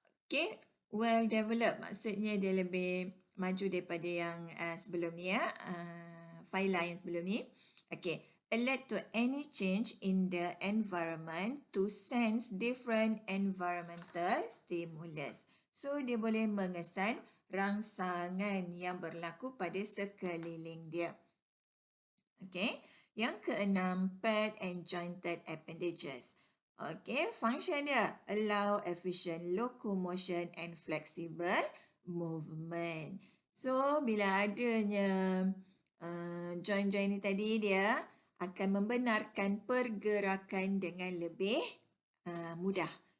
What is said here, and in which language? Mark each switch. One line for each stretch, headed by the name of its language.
Malay: Okay, well-developed maksudnya dia lebih maju daripada yang sebelum ni phyla yang sebelum ni.
English: Okay, alert to any change in the environment to sense different environmental stimulus.
Malay: So, dia boleh mengesan rangsangan yang berlaku pada sekeliling dia.
English: Okay.
Malay: Yang keenam,
English: paired and jointed appendages. Okay, function dia allow efficient locomotion and flexible movement.
Malay: So, bila adanya join-join ni tadi, dia akan membenarkan pergerakan dengan lebih mudah.